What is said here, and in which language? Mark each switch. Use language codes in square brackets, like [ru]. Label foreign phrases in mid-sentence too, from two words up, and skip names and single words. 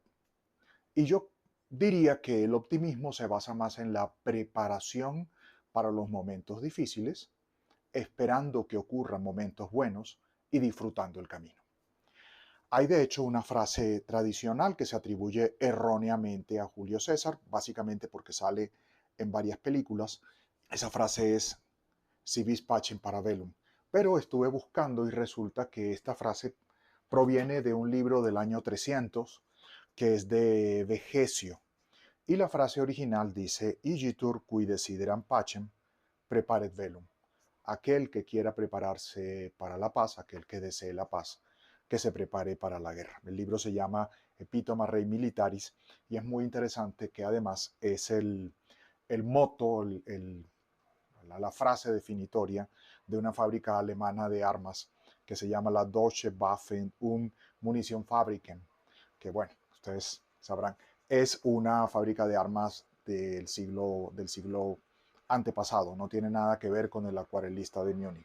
[es] Y yo diría que el optimismo se basa más en la preparación para los momentos difíciles, esperando que ocurran momentos buenos y disfrutando el camino. Hay de hecho una frase tradicional que se atribuye erróneamente a Julio César, básicamente porque sale en varias películas. Esa frase es [la] si vis pacem para bellum. [es] Pero estuve buscando y resulta que esta frase proviene de un libro del año 300 que es de Vegecio. Y la frase original dice, [la] igitur qui desideram pacem, preparet velum. [es] Aquel que quiera prepararse para la paz, aquel que desee la paz, que se prepare para la guerra. El libro se llama Epitoma Rei Militaris y es muy interesante que además es el moto, la frase definitoria de una fábrica alemana de armas que se llama la Deutsche Waffen- und Munitionfabriken, que bueno, ustedes sabrán, es una fábrica de armas del siglo antepasado, no tiene nada que ver con el acuarelista de Múnich.